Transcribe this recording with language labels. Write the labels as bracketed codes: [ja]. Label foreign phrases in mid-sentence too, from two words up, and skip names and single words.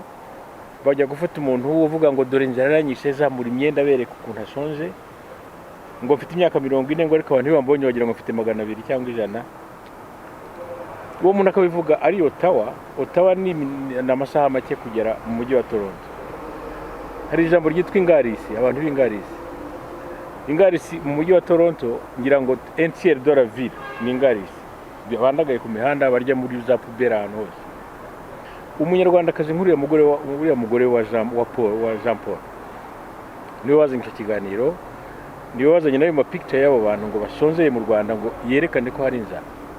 [rw] Bajya gufata umuntu uvuga ngo dore inzara yaranyishe, zamura imyenda bereka ukuntu ashonje, ngo mfite imyaka 40 ngo ariko abantu bambonye bagira ngo mfite 200 cyangwa 100. Uwo muntu akabivuga ari Ottawa ni amasaha make kugera mu mujyi wa Toronto. Hari ijambo ryitwa ingarisi, abantu b'ingarisi mu mujyi wa Toronto, ngira ngo [fr] entière de la ville [rw] ni ingarisi. Bandagaye ku mihanda barya muri za pubera ahantu hose. Umunyarwandakazi nkuriya mugore wa Jean Paul niwe wazanye icyo kiganiro, niwe wazanye nayo picture y'abo bantu ngo bashonzeye mu Rwanda ngo yerekane ko hari inzara.